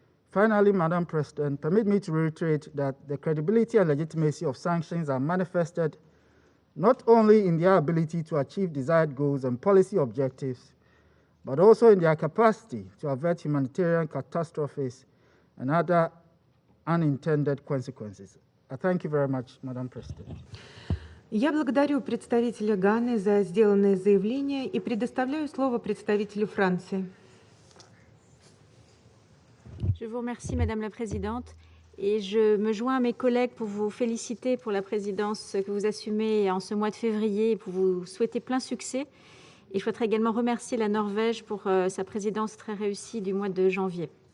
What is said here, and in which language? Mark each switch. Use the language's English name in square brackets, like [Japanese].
[English] Finally, Madam President, permit me to reiterate that the credibility and legitimacy of sanctions are manifested not only in their ability to achieve desired goals and policy objectives, but also in their capacity to avert humanitarian catastrophes and other unintended consequences. Thank you very much, Madam President. [Russian] Я благодарю представителя Ганы за сделанное заявление и предоставляю слово представителю Франции. [French] Je vous remercie, Madame la Présidente, et je me joins à mes collègues pour vous féliciter pour la présidence que vous assumez en ce mois de février et pour vous souhaiter plein succès. Et je souhaiterais également remercier la Norvège pour sa présidence très réussie du mois de janvier.